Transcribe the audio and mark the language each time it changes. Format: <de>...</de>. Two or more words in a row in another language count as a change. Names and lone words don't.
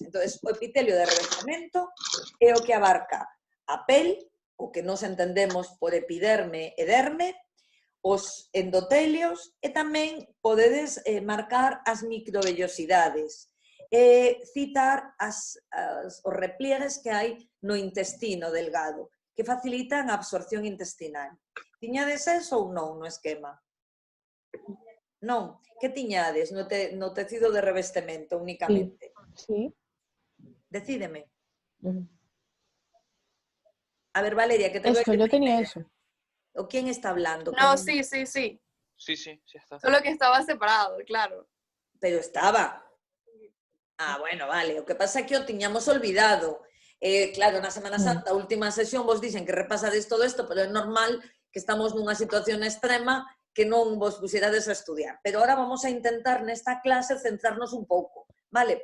<gl>Entón, o epitelio de revestimento é o que abarca a pel, o que nos entendemos por epiderme e derme, os endotelios e tamén podedes marcar as microvellosidades e citar os repliegues que hai no intestino delgado que facilitan a absorción intestinal. Tiñades eso ou non no esquema? Non. Que tiñades no tecido de revestemento únicamente? Sí. Decídeme.</gl> <es>A ver, Valeria, que te veo Eso, yo tenía eso. ¿O quién está hablando? No, sí, sí, sí. Sí, sí, sí está. Solo que estaba separado, claro. Pero estaba. Ah, bueno, vale.</es> <gl>O que pasa é que o tiñamos olvidado. Claro, na Semana Santa, a última sesión, vos dicen que repasades todo isto, pero é normal que estamos nunha situación extrema que non vos puxerades a estudiar.</gl> <es>Pero ahora vamos a intentar</es> <gl>nesta clase centrarnos un pouco, vale?</gl>